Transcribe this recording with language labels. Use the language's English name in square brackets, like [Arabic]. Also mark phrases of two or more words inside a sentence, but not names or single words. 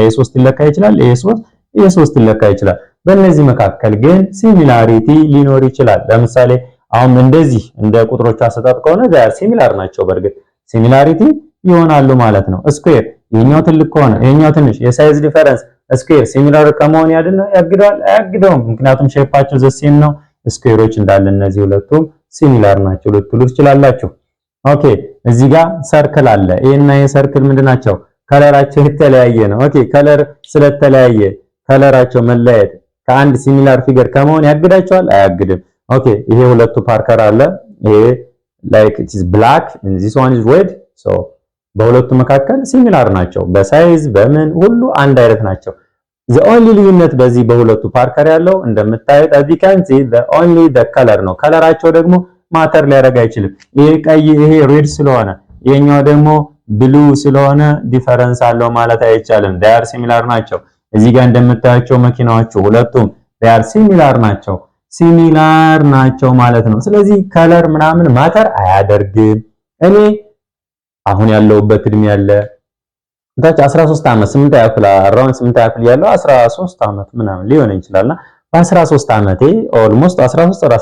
[Amharic] የ3 ሊለካ ይችላል የ3 ሊለካ ይችላል። በእነዚህ መካከል ግን ሲሚላሪቲ ሊኖር ይችላል። ለምሳሌ አሁን እንደዚህ እንደ ቁጥሮች አሰጣጥ ከሆነ ዛሬ ሲሚላር ናቸው። በእርግጥ ሲሚላሪቲ ይሆናሉ ማለት ነው። ስኩዌር ይሄኛው ትልቅ ከሆነ ይሄኛው ትንሽ የሳይዝ ዲፈረንስ ስኩዌር ሲሚላር ከመሆን ያግደዋል አያግደውም። ምክንያቱም ሼፓቸው ዘሴም ነው። ስኩዌሮች እንዳለ እነዚህ ሁለቱም ሲሚላር ናቸው ልትሉ ትችላላችሁ። ኦኬ እዚህ ጋር ሰርክል አለ። ይሄና ይሄ ሰርክል ምንድናቸው? ከለራቸው የተለያየ ነው። ኦኬ ከለር ስለተለያየ ከለራቸው መለያየት ከአንድ [English] similar figure [Amharic] ከመሆን ያግዳቸዋል? አያግድም። ኦኬ ይሄ ሁለቱ ፓርከር አለ። ይሄ [English] like it is black and this one is red so [Amharic] በሁለቱ መካከል ሲሚላር ናቸው። በሳይዝ በምን ሁሉ አንድ አይነት ናቸው። [English] the only [Amharic] ልዩነት በዚህ በሁለቱ ፓርከር ያለው እንደምታዩት [English] as you can see the only the color [Amharic] ነው። ከለራቸው ደግሞ ማተር ሊያደርግ አይችልም። ይሄ ቀይ ይሄ ሬድ ስለሆነ ይሄኛው ደግሞ ብሉ ስለሆነ ዲፈረንስ አለው ማለት አይቻልም። [English] they are similar [Amharic] ናቸው። እዚህ ጋር እንደምታያቸው መኪናዎቹ ሁለቱም [English] they are similar [Amharic] ናቸው ማለት ነው። ስለዚህ ከለር ምናምን ማተር አያደርግም። እኔ አሁን ያለውበት እድሜ ያለ ታች 13 ዓመት 8 ያክል አራውን 8 ያክል ያለው 13 ዓመት ምናምን ሊሆን ይችላልና በ13 ዓመቴ ኦልሞስት 13 or